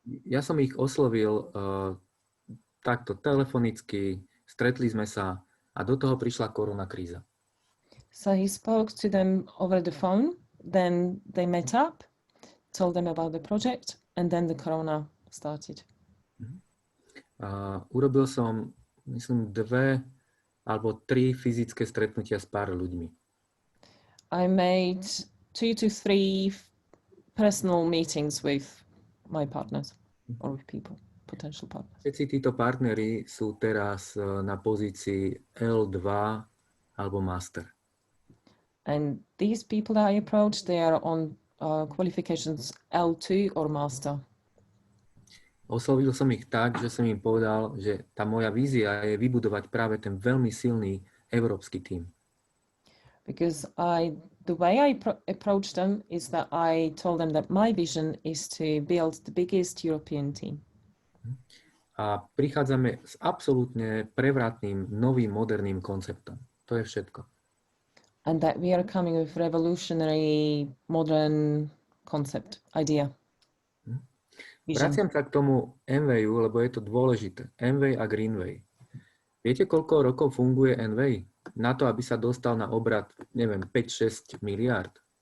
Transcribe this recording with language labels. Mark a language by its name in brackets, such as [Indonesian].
[Slovak] Ja som ich oslovil takto telefonicky, stretli sme sa a do toho prišla korona kríza. [English] So he spoke to them over the phone, then they met up, told them about the project, and then the corona started. [Slovak] Urobil som, myslím, 2 alebo 3 fyzické stretnutia s pár ľuďmi. [English] I made 2 to 3 personal meetings with my partners or with people, potential partners. [Slovak] Všetci títo partneri sú teraz na pozícii L2 alebo Master. [English] And these people that I approached, they are on qualifications L2 or Master. [Slovak] Oslovil som ich tak, že som im povedal, že tá moja vízia je vybudovať práve ten veľmi silný európsky tím. [English] Because the way I approached them is that I told them that my vision is to build the biggest European team. [Slovak] A prichádzame s absolútne prevratným, novým, moderným konceptom. To je všetko. [English] And that we are coming with revolutionary, modern concept, idea. [Slovak] Vraciam sa k tomu Enwayu, lebo je to dôležité. Enway a Greenway. Viete, koľko rokov funguje Enway? Na to, aby sa dostal na obrat, neviem, 5-6 miliárd.